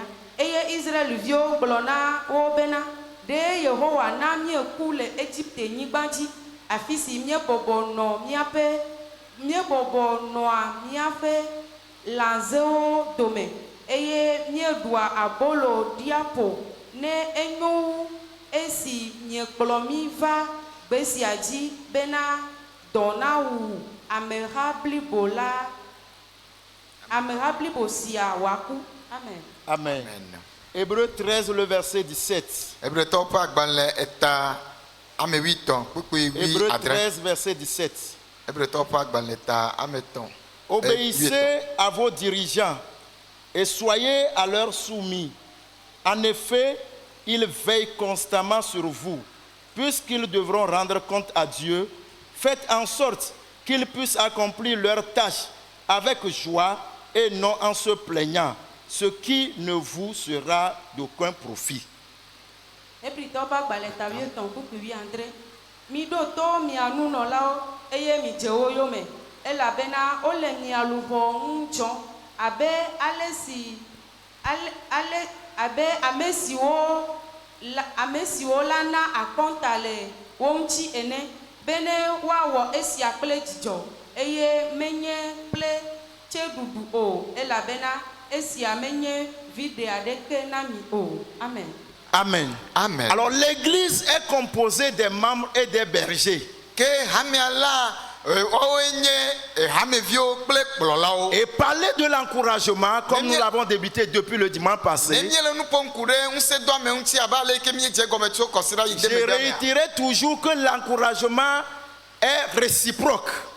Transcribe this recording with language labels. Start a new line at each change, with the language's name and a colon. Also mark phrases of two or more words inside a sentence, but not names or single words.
Ewe: Eye Israel viwo gblɔ na wo bena ɖe Yehowa na míeku le Égypte nyigba dzi afi si míebɔbɔ nɔa míaƒe lãzewo dome eye míeɖua abolo ɖia ƒo ne enyo wu esi miekplɔ mí va gbe sia dzi bena dɔ nawu ameha blibo sia wòaku. Amen.
French: Amen. Hébreux 13, le verset 17. Hébreux 13, verset 17. Obéissez à vos dirigeants et soyez à leur soumis. En effet, ils veillent constamment sur vous. Puisqu'ils devront rendre compte à Dieu, faites en sorte qu'ils puissent accomplir leurs tâches avec joie et non en se plaignant, ce qui ne vous sera d'aucun profit.
Ewe: Ebritɔ ƒe agbalẽ ta 8:9. Miɖo to mia nunɔlawo eye midze wo yome elabena wole mia luʋɔ ŋu dzɔm abe ame siwo la na akɔnta le wo ŋuti ene bene woawɔ esia kple dzidzɔ eye menye kple tseɖuɖu o elabena esia menye vide aɖeke na mi o. Amen. Amen. Amen.
French: Alors l'église est composée des membres et des bergers. Et parler de l'encouragement, comme nous l'avons débuté depuis le dimanche passé, je réitérerai toujours que l'encouragement est réciproque.